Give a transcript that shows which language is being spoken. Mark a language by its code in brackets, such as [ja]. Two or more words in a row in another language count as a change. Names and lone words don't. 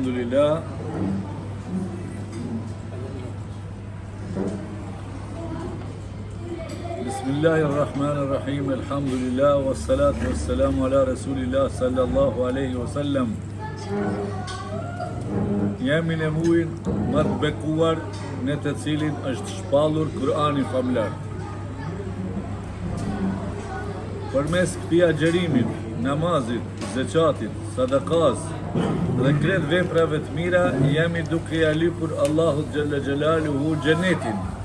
[ar] الحمد لله. بسم الله الرحمن الرحيم. الحمد لله والصلاة والسلام على رسول الله صلى الله عليه وسلم. [sq] Jemi në muajin më të bekuar në të cilin është shpallur Kur'ani famlar. Përmes këtij agjerimit, namazit, zeqatit, sadakas dhe krejt veprave të mira, jemi duke ja lypur Allahut Gjelle Gjelaluhu xhenetin.